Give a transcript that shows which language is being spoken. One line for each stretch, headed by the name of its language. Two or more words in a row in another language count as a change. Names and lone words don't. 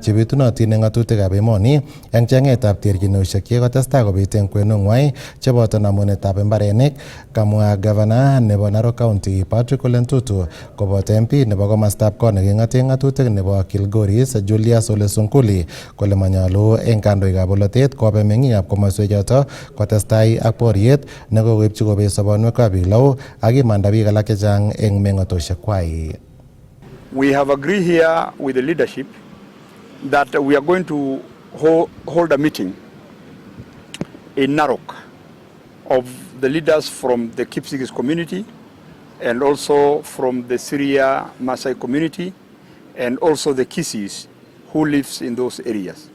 Kipsigis: chebitunotin eng ng'atutikab emoni eng cheng'etab terchinosiek chekotestai kobit eng kwenung'wai cheboto namunetab mbarenik, kamwa Governor nebo Narok County Patrick Ole Ntutu koboto MP nebo komostab kot neking'ate ng'atutik nebo Kilgoris Julius Ole Sunkuli kole manyolu eng kandoikab bolotet kobe meng'ikab komoswechoto kotestai ak boriet nekokoibchi kobet sobonwekab biik lau ak imanda biik alak chechang eng meng'otosiekwai.
English: We have agreed here with the leadership that we are going to hold a meeting in Narok of the leaders from the Kipsigis community and also from the Syria Maasai community and also the Kissis who lives in those areas.